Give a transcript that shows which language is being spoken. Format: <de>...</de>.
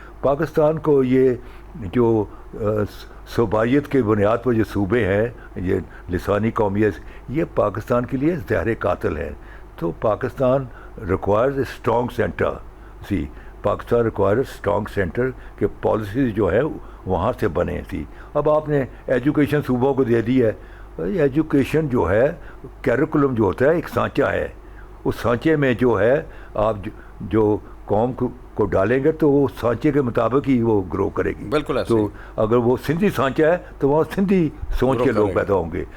<ur>پاکستان کو یہ جو صوبائیت کے بنیاد پر جو صوبے ہیں, یہ لسانی قومیت, یہ پاکستان کے لیے زہر قاتل ہیں. تو</ur> <en>Pakistan requires a strong centre. Pakistan requires strong centre</en> <ur>کہ پالیسیز جو ہے وہاں سے بنے تھی. اب آپ نے ایجوکیشن صوبوں کو دے دی ہے. ایجوکیشن جو ہے کیریکولم جو ہوتا ہے ایک سانچہ ہے, اس سانچے میں جو ہے آپ جو قوم کو ڈالیں گے تو وہ سانچے کے مطابق ہی وہ گرو کرے گی. بالکل. تو اگر وہ سندھی سانچہ ہے تو وہاں سندھی سوچ کے لوگ پیدا ہوں گے.</ur>